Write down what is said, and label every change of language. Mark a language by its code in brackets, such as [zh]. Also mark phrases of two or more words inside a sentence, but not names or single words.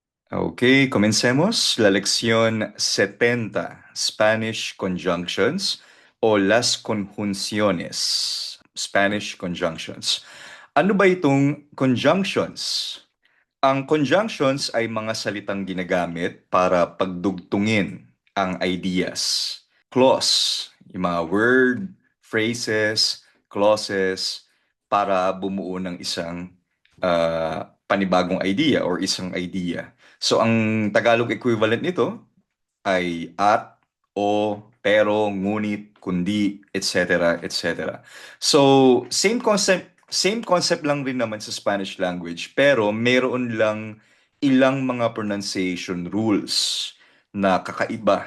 [es] Ok, comencemos la lección 70, [en] Spanish Conjunctions [es] o las conjunciones. [en] Spanish Conjunctions. [tl] Ano ba itong conjunctions? Ang conjunctions ay mga salitang ginagamit para pagdugtungin ang ideas. [en] Clause, [tl] yung mga [en] word, phrases, clauses, [tl] para bumuo ng isang panibagong idea or isang idea. So, ang [en] Tagalog equivalent [tl] nito ay at, o, pero, ngunit, kundi, etc., etc. So, [en] same concept [tl] lang rin naman sa [en] Spanish language, [tl] pero meron lang ilang mga [en] pronunciation rules [tl] na kakaiba.